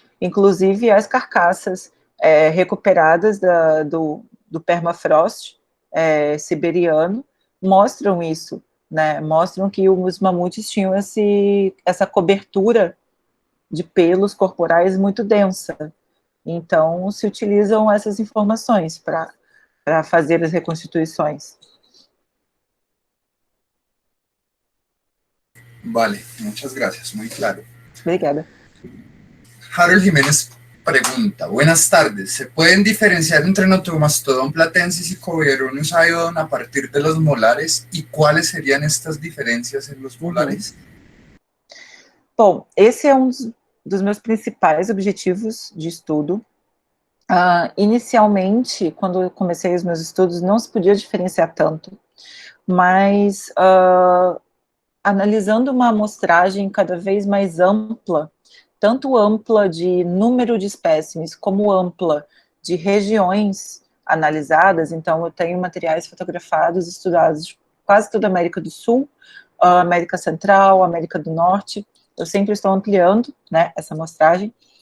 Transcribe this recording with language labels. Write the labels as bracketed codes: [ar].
[pt] Inclusive, as carcaças recuperadas do permafrost siberiano mostram isso, né? Mostram que os mamutes tinham essa cobertura de pelos corporais muito densa. Então, se utilizam essas informações para fazer as reconstituições. [es] Vale, muchas gracias, muy claro. [pt] Obrigada. [es] Harold Jiménez pregunta, buenas tardes, ¿se pueden diferenciar entre Notomastodon platensis y Covironius iodon a partir de los molares? ¿Y cuáles serían estas diferencias en los molares? [pt] Bom, esse é um dos meus principais objetivos de estudo. Inicialmente, quando eu comecei os meus estudos, não se podia diferenciar tanto, mas analisando uma amostragem cada vez mais ampla, tanto ampla de número de espécimes, como ampla de regiões analisadas, então eu tenho materiais fotografados, estudados de quase toda a América do Sul, América Central, América do Norte, eu sempre estou ampliando, né, essa amostragem,